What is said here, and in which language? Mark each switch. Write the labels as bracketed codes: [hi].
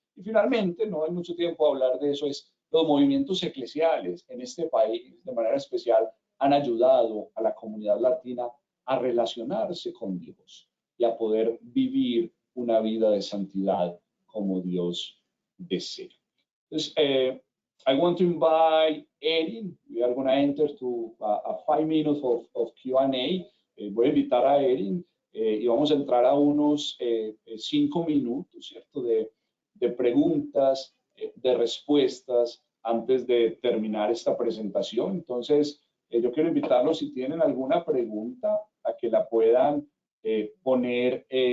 [es] Y finalmente, no hay mucho tiempo a hablar de eso, es los movimientos eclesiales en este país, de manera especial, han ayudado a la comunidad latina a relacionarse con Dios y a poder vivir una vida de santidad como Dios desea. [en] Entonces, I want to invite Erin. We are going to enter to a 5 minutes of Q&A. [es] Voy a invitar a Erin y vamos a entrar a unos 5 minutos, ¿cierto? De preguntas, de respuestas antes de terminar esta presentación. Entonces, yo quiero invitarlos si tienen alguna pregunta a que la puedan poner